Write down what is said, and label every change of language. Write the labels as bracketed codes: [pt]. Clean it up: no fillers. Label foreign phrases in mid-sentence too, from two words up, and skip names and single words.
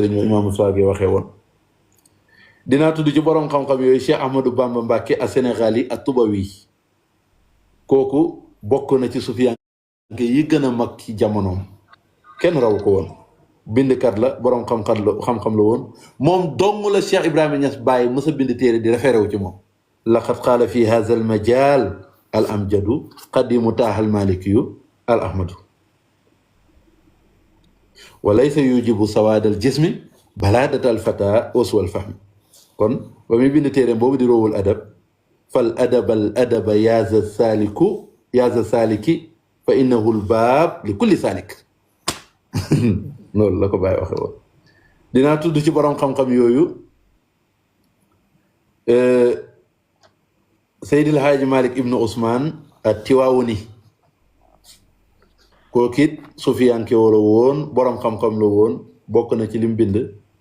[wo] sëriñ Imaamu Saagi waxee woon dinaa tudd ci borom xam-xam yooyu Cheikh Ahmadou Bamba Mbàkke a Sénégal yi ak Tubawi kooku bokk na ci sufiyanke yi gën a mag ci jamonoom kenn raw ko woon bindkat la borom xam-xam la woon moom dong la Cheikh Ibrahima Niass bàyyi mës a bind téere di référé wu ci moom [ar] لقد قال في هذا المجال الأمجد قديم طه المالكي الأحمد وليس يوجب سواد الجسم بلادة الفتى سوء الفهم [wo] kon ba muy bind téere boobu di roowul adab [ar] فالأدب الأدب يازا سالك فإنه الباب لكل سالك [wo] loolu la ko bàyyi waxe woon dinaa tudd ci borom xam-xam yooyu Seydil Haaji Malik ibnu Ousmane ak Tiwaawuni kooku it sufiyanke la woon borom xam-xam la woon bokk na ci lim bind